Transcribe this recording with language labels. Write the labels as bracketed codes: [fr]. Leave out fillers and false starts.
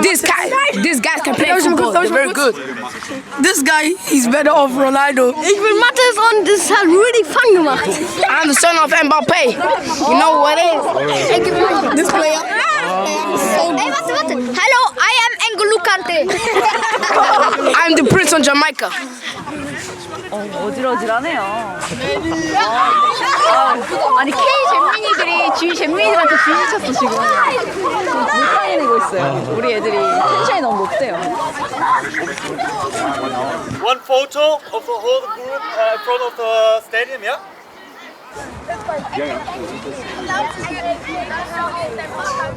[en] This guy can play football. They're very good. This guy, he's better off Ronaldo. [de] Ich bin Mathis und das hat [en] really fun [de] gemacht. [en] I'm the son of Mbappe. You know what it is? This player. Hey, [de] warte. [en] Hello, I am N'Golo Kante. I'm the prince on Jamaica. [ko] 어질어질하네요. 아니 K 잼민이들이 G 잼민이들한테 지지쳤어 지금. 못 따내고 있어요. 우리 애들이 텐션이 너무 높대요. [en] One photo of the whole group in front of the stadium, yeah?